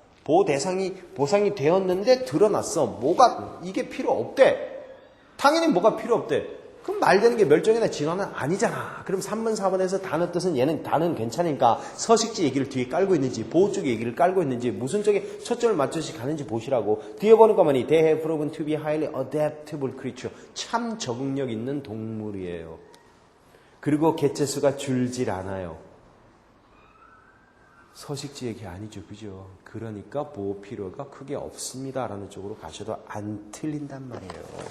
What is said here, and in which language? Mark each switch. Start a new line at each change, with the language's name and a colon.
Korean: 보호 대상이 보상이 되었는데 드러났어. 뭐가 이게 필요 없대. 당연히 뭐가 필요 없대. 그럼 말되는 게 멸종이나 진화는 아니잖아. 그럼 3번, 4번에서 단어 뜻은 얘는 단어는 괜찮으니까 서식지 얘기를 뒤에 깔고 있는지 보호 쪽 얘기를 깔고 있는지 무슨 쪽에 초점을 맞춰서 가는지 보시라고. 뒤에 보니까 뭐니?
English: They have proven to be highly adaptable creature.
Korean: 참 적응력 있는 동물이에요. 그리고 개체수가 줄질 않아요. 서식지 얘기 아니죠. 그죠? 그러니까 보호 필요가 크게 없습니다라는 쪽으로 가셔도 안 틀린단 말이에요.